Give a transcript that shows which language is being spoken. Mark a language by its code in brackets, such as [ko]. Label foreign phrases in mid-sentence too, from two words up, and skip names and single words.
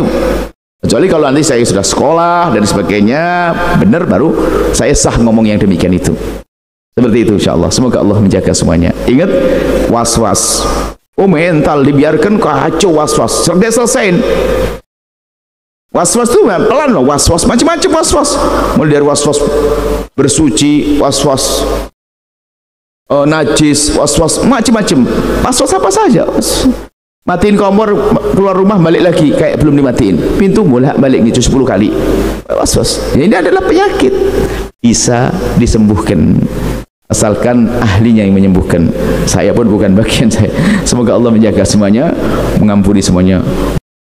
[id] Kecuali kalau nanti saya sudah sekolah dan sebagainya, benar baru saya sah ngomong yang demikian itu. Seperti itu [ar] insya Allah. [id] Semoga Allah menjaga semuanya. Ingat, was-was. Oh mental, dibiarkan kacau was-was. Sudah selesaiin. Was-was itu pelan loh, was-was. Macam-macam was-was. Mulai dari was-was bersuci, was-was najis, was-was macam-macam. Was-was apa saja. Matiin kompor, keluar rumah balik lagi kayak belum dimatiin, pintu bolak balik gitu 10 kali. Was-was. Ini adalah penyakit, bisa disembuhkan asalkan ahlinya yang menyembuhkan. Saya pun bukan bagian saya. Semoga Allah menjaga semuanya, mengampuni semuanya.